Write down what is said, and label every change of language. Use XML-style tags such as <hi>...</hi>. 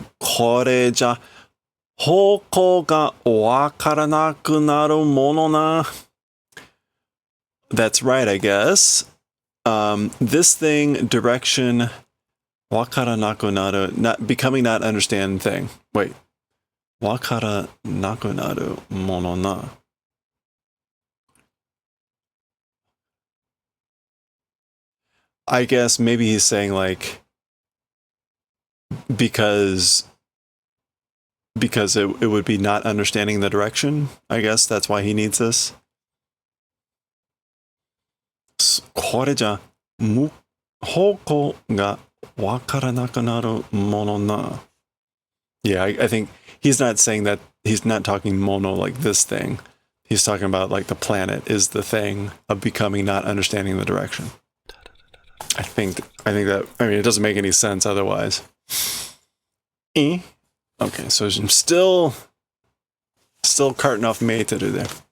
<ja>これじゃ方向がわからなくなるものな.</ja> <en>That's right, I guess. This thing, direction,</en> <ja>わからなくなる,</ja> <en>becoming not understand thing. Wait.</en> <ja>わからなくなるものな.</ja> <en>I guess maybe he's saying like, because because it would be not understanding the direction. I guess that's why he needs this.</en> <ja>これじゃ方向がわからなくなるものな.</ja> <en>Yeah, I think he's not saying that. He's not talking mono like this thing. He's talking about like the planet is the thing of becoming not understanding the direction. I think that, I mean, it doesn't make any sense otherwise. Okay, so I'm still carting off Meitaru there.</en>